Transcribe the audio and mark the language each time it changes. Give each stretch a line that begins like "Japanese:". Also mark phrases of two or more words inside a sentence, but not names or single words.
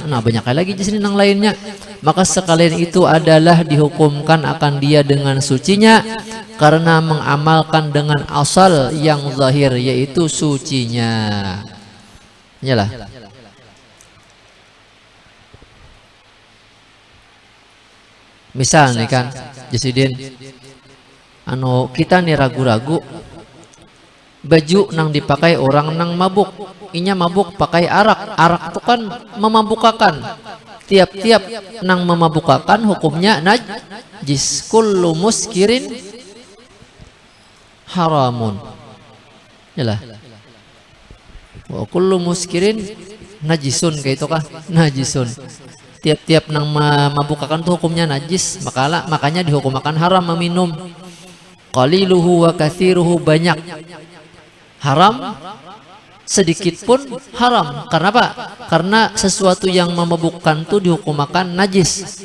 Malay: Nah banyak lagi di sini yang lainnya. Maka sekalian itu adalah dihukumkan akan dia dengan sucinya karena mengamalkan dengan asal yang zahir, yaitu sucinya.
Banjar: Yalah. Misal nih kan Jasidin, kita nih ragu-ragu baju nang dipakai orang nang mabuk, inya mabuk pakai arak itu kan memabukkan. Tiap-tiap nang memabukkan hukumnya najis.
Arabic: Kullu muskirin haramun. Yalah. Wa kullu muskirin najisun,
Banjar: kayak itu kah? Najisun. Tiap-tiap nang memabukkan tuh hukumnya najis, makanya dihukumkan haram meminum.
Arabic: Qaliluhu wa katsiruhu,
Banjar: banyak haram, sedikit pun haram. Karena apa? Karena sesuatu yang memabukkan tuh dihukumkan najis.